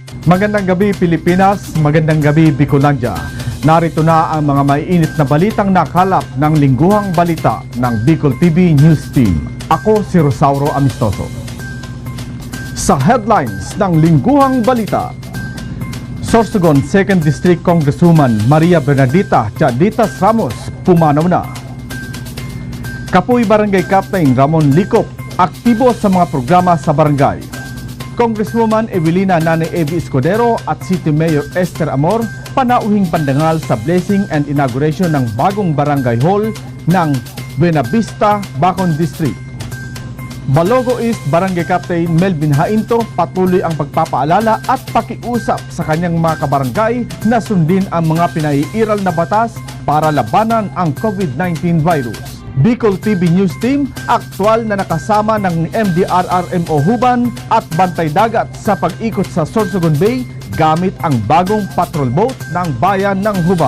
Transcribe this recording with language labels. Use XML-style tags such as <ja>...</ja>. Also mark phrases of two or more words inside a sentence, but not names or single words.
<tl>Magandang gabi Pilipinas, magandang gabi Bicolandia. Narito na ang mga maiinit na balitang nakalap ng lingguhang balita ng Bicol TV News Team. Ako si Rosauro Amistoso. Sa headlines ng lingguhang balita, Sorsogon 2nd District Congresswoman Maria Bernardita Chaditas Ramos pumanaw na. Kapuy Barangay Captain Ramon Licop aktibo sa mga programa sa barangay. Congresswoman Evelina Nane Evi Escudero at City Mayor Esther Amor panauhing pandangal sa</tl> <en>blessing and inauguration</en> <tl>ng bagong barangay hall ng Buena Vista, Bacon District. Balogo East Barangay Captain Melvin Hainto patuloy ang pagpapaalala at pakiusap sa kanyang mga kabarangay na sundin ang mga pinaiiral na batas para labanan ang COVID-19 virus. Bicol TV News Team, aktwal na nakasama ng MDRRMO Huban at Bantay Dagat sa pag-ikot sa Sorsogon Bay gamit ang bagong patrol boat ng Bayan ng Huban.</tl>